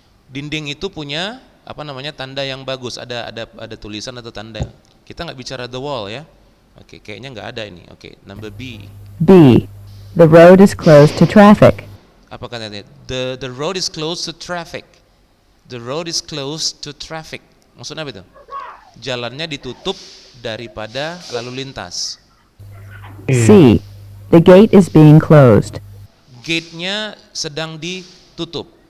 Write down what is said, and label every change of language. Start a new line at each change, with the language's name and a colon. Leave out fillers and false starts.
Indonesian: Dinding itu punya apa namanya tanda yang bagus. Ada tulisan atau tanda. Kita nggak bicara the wall ya. Oke, kayaknya nggak ada ini.
English: Oke, number B. B. The road is closed to traffic.
Indonesian: Apa katanya?
English: The road is closed to traffic. The road is closed to traffic.
Indonesian: Maksudnya apa itu? Jalannya ditutup daripada lalu lintas.
English: C. The gate is being closed.
Indonesian: Gate-nya sedang ditutup.